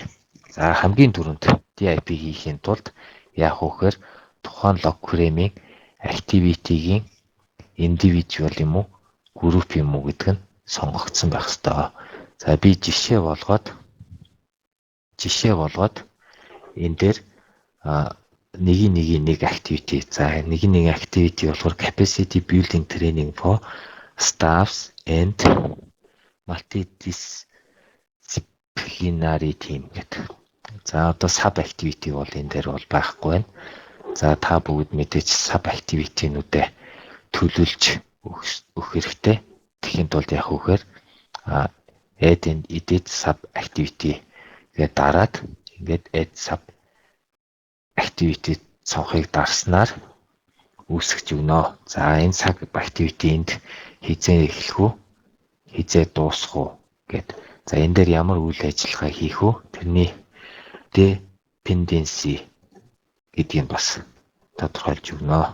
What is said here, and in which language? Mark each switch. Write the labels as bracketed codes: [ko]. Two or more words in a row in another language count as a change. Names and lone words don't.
[mn] За хамгийн түрүүнд DIP хийхийн тулд яах вэ гэхээр тухайн локуремийн activity-гийн individual юм уу, group юм уу гэдг нь сонгогдсон байх ёстой. За би жишээ болгоод энэ дээр нэг activity. За нэг [en] activity [mn] болохоор [en] capacity building training for staffs and multidisciplinary team [mn] гэдэг. За одоо [en] sub activity [mn] бол энэ дээр бол байхгүй байна. За та бүгд мэдээж [en] sub activity-нүүдээ [mn] төлөвлөж өгөх хэрэгтэй. Тэгэхэд бол яах вэ гэхээр [en] add and edit sub activity [mn] гээ дараад ингээд [en] add sub activity [mn] цонхыг дарснаар үүсгэж өгнө. За энэ [en] sub activity-нд [mn] хизээ эхлэх үү, хизээ дуусах уу гэд. За энэ дээр ямар үйл ажиллагаа хийх үү? Тэрний dependency гэдгийг бас тодорхойлж өгнө.